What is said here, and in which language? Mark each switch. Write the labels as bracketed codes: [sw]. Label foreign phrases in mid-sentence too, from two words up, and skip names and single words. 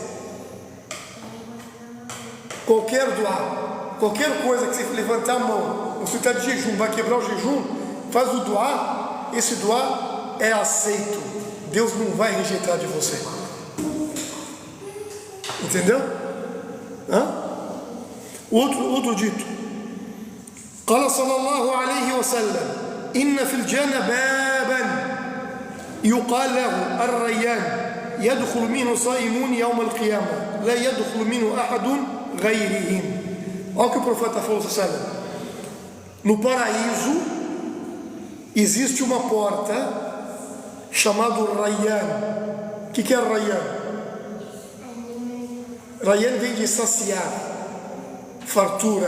[pt] Qualquer duá, qualquer coisa que você levantar a mão, você está de jejum, vai quebrar o jejum, faz o duá, esse duá é aceito, Deus não vai rejeitar de você. Entendeu? Outro dito: [ar] قال صلى الله عليه وسلم إن في الجنة بابا يقال له الريان يدخل منه صائمون يوم القيامة لا يدخل منه أحد غيرهم. [pt] Olha o que o profeta falou, no paraíso existe uma porta chamada Rayyan. O que é Rayyan? Rayyan vem de saciar, fartura.